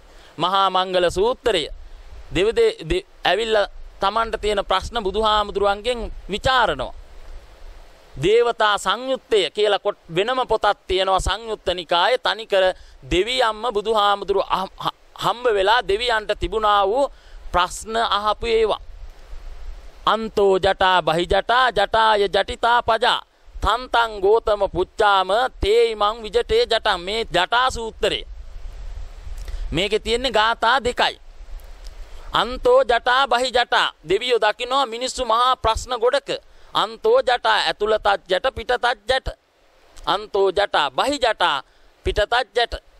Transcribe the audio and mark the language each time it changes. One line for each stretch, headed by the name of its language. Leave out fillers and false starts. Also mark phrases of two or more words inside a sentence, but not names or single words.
Sinhala: මහා මංගල සූත්‍රය. ඇවිල්ලා Tamanට තියෙන ප්‍රශ්න බුදුහාමුදුරුවන්ගෙන් විචාරනවා. දේවතා සංයුත්තය කියලා වෙනම පොතක් තියෙනවා සංයුත්ත නිකායේ තනිකර දෙවියන්ම බුදුහාමුදුරුවෝ හම්බ වෙලා දෙවියන්ට තිබුණා වූ ප්‍රශ්න අහපු ඒවා.
Pali: අන්තෝ ජටා බහි ජටා ජටාය ජටිතා පජා තන්තං ගෝතම පුච්චාම තේයිමං විජටේ ජටං.
Sinhala: මේ ජටා සූත්‍රය. මේකේ තියෙන්නේ ගාථා දෙකයි.
Pali: අන්තෝ ජටා බහි ජටා
Sinhala: දෙවියෝ දකින්නවා මිනිස්සු මහා ප්‍රශ්න ගොඩක.
Pali: අන්තෝ ජටා
Sinhala: ඇතුළතත් ජට පිටතත් ජට.
Pali: අන්තෝ ජටා බහි ජටා
Sinhala: පිටතත් ජට.